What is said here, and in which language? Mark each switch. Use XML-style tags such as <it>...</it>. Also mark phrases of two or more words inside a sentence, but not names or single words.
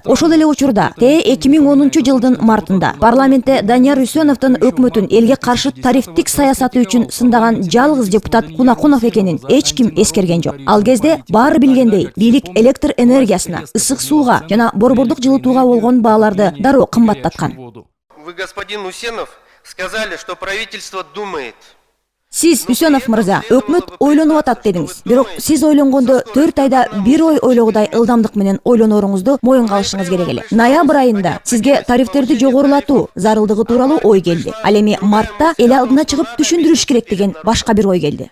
<ky>Ошол эле учурда 2010 жылдын мартында парламентте Данияр Үсеновдун өкмөтүн элге каршы тарифтик саясаты үчүн сындаган жалгыз депутат Кунакунов экенин эч ким эскерген жок. Ал кезде баары билгендей, бийлик электр энергиясына, ысык сууга жана борбордук жылытууга болгон бааларды дароо кымбаттаткан.</ky> <ru>Вы, господин Усенов, сказали, что правительство думает.</ru> <ky>Сиз, Үсенов мырза, өкмөт ойлонуп атат дедиңиз. Бирок сиз ойлонгондо 4 айда бир ой ойлогудай ылдамдык менен ойлоноруңузду моюнга алышыңыз керек эле. Ноябрь айында сизге тарифтерди жогорулатуу зарылдыгы тууралуу ой келди. Ал эми мартта эл алдына чыгып түшүндүрүш керек деген башка бир ой келди.</ky>